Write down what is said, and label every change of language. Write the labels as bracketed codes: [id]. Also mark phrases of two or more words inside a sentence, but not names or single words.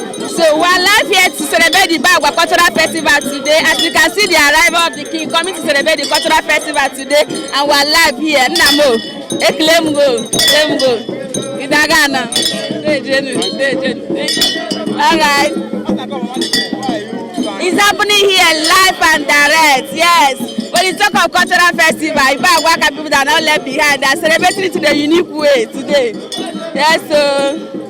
[en] So we are live here to celebrate the Bagua Cultural Festival today. As you can see, the arrival of the king coming to celebrate the cultural festival today, and we are live here. [ig] Nna m o, ekele m go, ekele m go. Ị na-aga anọ? Na-ejenu, na-ejenu. [en] All right. It's happening here live and direct, yes. When you talk of cultural festival, Bagua people that are not left behind, they are celebrating it in a unique way today. Yes, so.